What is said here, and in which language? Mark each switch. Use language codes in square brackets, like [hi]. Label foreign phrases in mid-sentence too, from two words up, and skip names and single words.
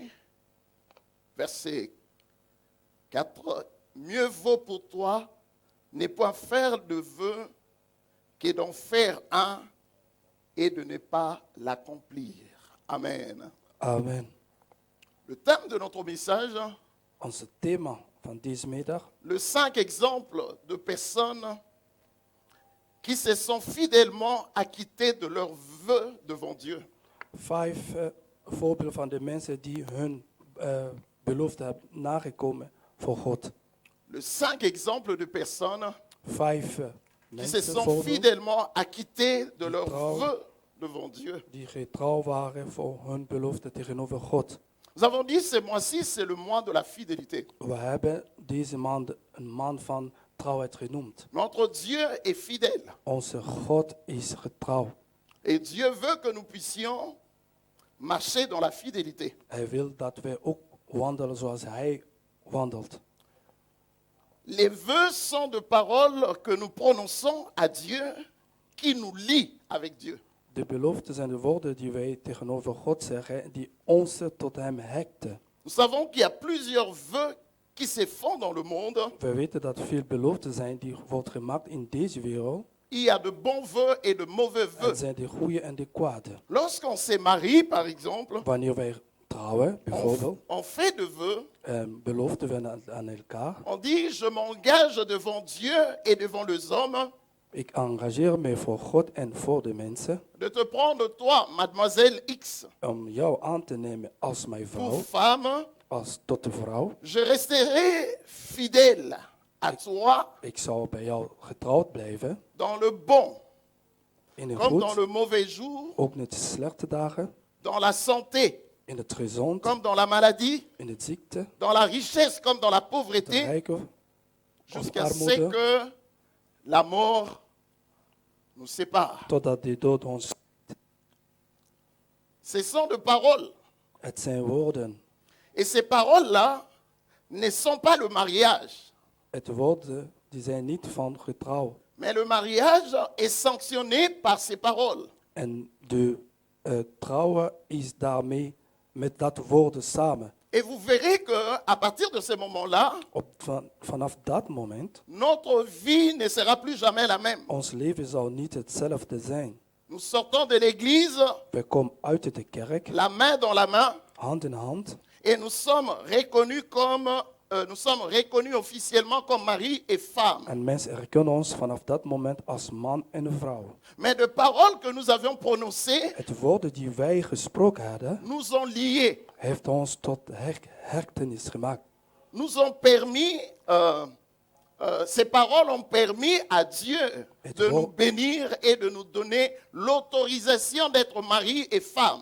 [fr] Verset 4. Mieux vaut pour toi ne point faire de vœu que d'en faire un et de ne pas l'accomplir. Amen. Amen. Le thème de notre message, [nl] Onze thema van deze middag, [fr] le 5 exemples de personnes qui se sont fidèlement acquittés de leurs vœux devant Dieu. [nl] 5 voorbeelden van de mensen die hun belofte hebben nagekomen voor God. [fr] Les 5 exemples de personnes 5 qui se [nl] mensen [fr] sont [nl] voorbeelden [fr] fidèlement acquittés de leurs [nl] trouw. [fr] vœux devant Dieu. [nl] die getrouw waren voor hun belofte tegenover God. [fr] Nous avons dit ce mois-ci, c'est le mois de la fidélité. [nl] We hebben deze maand een maand van trouwheid genoemd. [fr] Notre Dieu est fidèle. [nl] Onze God is getrouw. [fr] Et Dieu veut que nous puissions marcher dans la fidélité. [nl] Hij wil dat wij ook wandelen zoals Hij wandelt. [fr] Les vœux sont de paroles que nous prononçons à Dieu qui nous lient avec Dieu. [nl] De beloften zijn de woorden die wij tegenover God zeggen, die ons tot Hem hekten. [fr] Nous savons qu'il y a plusieurs vœux qui se font dans le monde. [nl] We weten dat er veel beloften zijn die worden gemaakt in deze wereld. [fr] Il y a de bons vœux et de mauvais [nl] Er [fr] vœux. [nl] zijn de goede en de kwade. [fr] Lorsqu'on se marie, par exemple, [nl] Wanneer wij trouwen, bijvoorbeeld, [fr] on fait de vœux. [nl] beloften we aan elkaar. [fr] On dit, je m'engage devant Dieu et devant les hommes [nl] Ik engageer me voor God en voor de mensen [fr] de te prendre, toi, mademoiselle X, [nl] om jou aan te nemen als mijn vrouw, [fr] pour femme. [nl] als tot de vrouw. [fr] Je resterai fidèle à toi [nl] Ik zal bij jou getrouwd blijven, [fr] dans le bon [nl] in de [fr] comme dans [nl] goed, [fr] le mauvais jour, [nl] ook in de slechte dagen, [fr] dans la santé [nl] in het gezond, [fr] comme dans la maladie, [nl] in de ziekte, [fr] dans la richesse comme dans la [nl] de [fr] pauvreté, [nl] rijke of [fr] jusqu'à ce [nl] armoede, [fr] que la mort nous sépare. [nl] totdat de dood ons. [fr] Ce sont de paroles. [nl] Het zijn woorden. [fr] Et ces paroles-là ne sont pas le mariage. [nl] Het woorden die zijn niet van getrouw. [fr] Mais le mariage est sanctionné par ces paroles. [nl] En de trouwen is daarmee met dat woorden samen. [fr] Et vous verrez qu'à partir de ce moment-là, [nl] Vanaf dat moment, [fr] notre vie ne sera plus jamais la même. [nl] ons leven zal niet hetzelfde zijn. [fr] Nous sortons de l'église, [nl] We komen uit de kerk, [fr] la main dans la main, [nl] hand in hand. [fr] et nous sommes reconnus officiellement comme mari et femme. [nl] En mensen herkennen ons vanaf dat moment als man en vrouw. [fr] Mais de paroles que nous avions prononcées [nl] Het woorden die wij gesproken hadden, [fr] nous ont liés, [nl] heeft ons tot hechtenis gemaakt. [fr] nous ont permis, ces paroles ont permis à Dieu de nous bénir et de nous donner l'autorisation d'être mari et femme.